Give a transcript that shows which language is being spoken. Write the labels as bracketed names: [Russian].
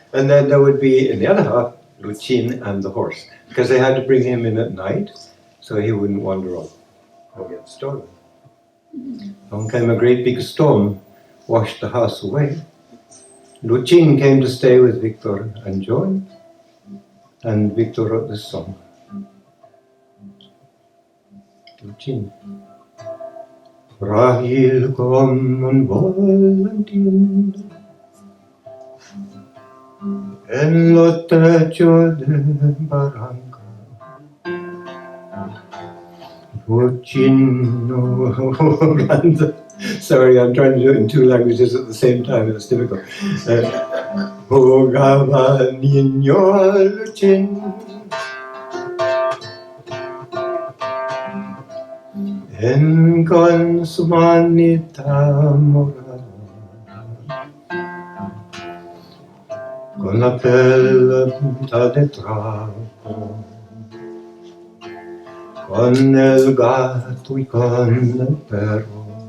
[English] And then there would be, in the other half, Luchin and the horse, because they had to bring him in at night so he wouldn't wander off or get stolen. Along came a great big storm, washed the house away. Luchin came to stay with Victor and John, and Victor wrote this song. Luchin. [Spanish] Frágil como un volantín en los techos de barranca. [English] Luchin, sorry, I'm trying to do it in 2 languages at the same time, it's difficult. [Spanish] Jugaba niño Luchin con su manita morada, con la pelota de trapo, con el gato y con el perro.